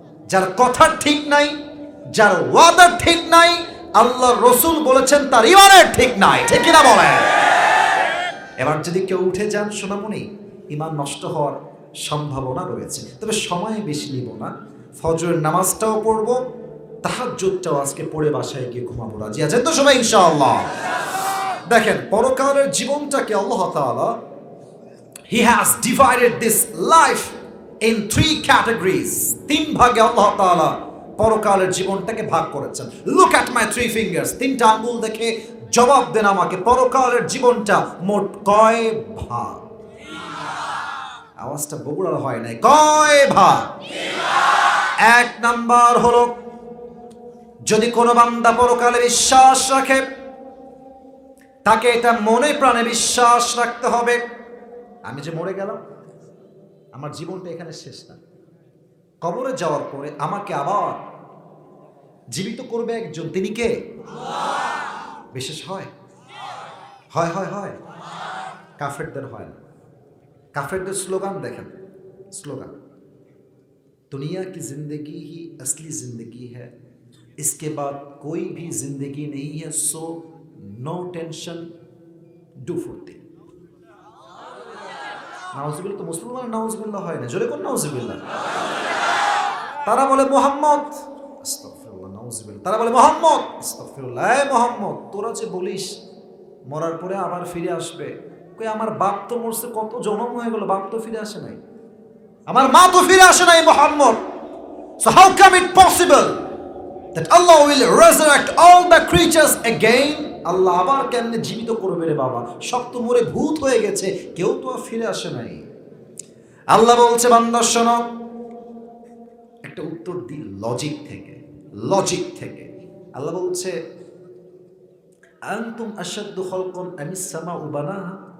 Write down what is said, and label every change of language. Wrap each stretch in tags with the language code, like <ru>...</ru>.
<bn>যার কথা ঠিক নাই, যার ওয়াদা ঠিক নাই, আল্লাহর রাসূল বলেছেন তার ঈমানের ঠিক নাই, ঠিক কিনা বলেন? এবার যদি কেউ উঠে যান সোনামণি, ঈমান নষ্ট হওয়ার সম্ভাবনা রয়েছে। তবে সময় বেশি নিব না, ফজরের নামাজটাও পড়ব, তাহাজ্জুদটাও আজকে পড়ে বাসায় গিয়ে ঘুমাবো। রাজি আছেন তো সবাই ইনশাআল্লাহ? দেখেন পরকালের জীবনটাকে আল্লাহ তাআলা</bn> <en>He has divided this life in 3 categories.</en> <bn>3 ভাগে আল্লাহ তাআলা পরকালের জীবনটাকে ভাগ করেছেন।</bn> <en>Look at my 3 fingers.</en> <bn>3টা আঙ্গুল দেখে জবাব দেন আমাকে, পরকালের জীবনটা মোট কয় ভাগ? আওয়াজটা বগুড়ার হয় নাই, কয় ভাগ? 1 নাম্বার হলো, যদি কোনো বান্দা পরকালে বিশ্বাস রাখে, তাকে এটা মনে প্রাণে বিশ্বাস রাখতে হবে, আমি যে মরে গেলাম, আমার জীবনটা এখানে শেষ না। কবরে যাওয়ার পরে আমাকে আবার জীবিত করবে একজন, তিনি কে? বিশেষ হয়, হয় হয় হয়, কাফেরদের হয় না। কাফেরদের স্লোগান দেখেন, স্লোগান,</bn> <hi>दुनिया की जिंदगी ही असली जिंदगी है, इसके बाद कोई भी जिंदगी नहीं है, सो नो टेंशन, डू फुर्ती।</hi> <bn>নাউজুবিল্লাহ। তো মুসলমান নাউজুবিল্লাহ হয় না, জোরে কোন নাউজুবিল্লাহ। তারা বলে মোহাম্মদ, আস্তাগফিরুল্লাহ, নাউজুবিল্লাহ। তারা বলে মোহাম্মদ, আস্তাগফিরুল্লাহ। এই মোহাম্মদ, তোরা যে বলিস মরার পরে আবার ফিরে আসবে, কই আমার বাপ তো মরছে, কত জন্ম হয়ে গেল, বাপ তো ফিরে আসে নাই, আমার মা তো ফিরে আসে নাই Mohammad.</bn> <en>So how come it possible that Allah will resurrect all the creatures again?</en> <bn>আল্লাহ আবার কেমনে জীবিত করবে রে বাবা, সব তো মরে ভূত হয়ে গেছে, কেউ তো আর ফিরে আসে নাই। আল্লাহ বলছে বান্দা শোনো, একটা উত্তর দিই লজিক থেকে, লজিক থেকে। আল্লাহ বলছে</bn> <ar>আনতুম আশাদ্দু খালকান আমিস সামাউ বানাহা।</ar>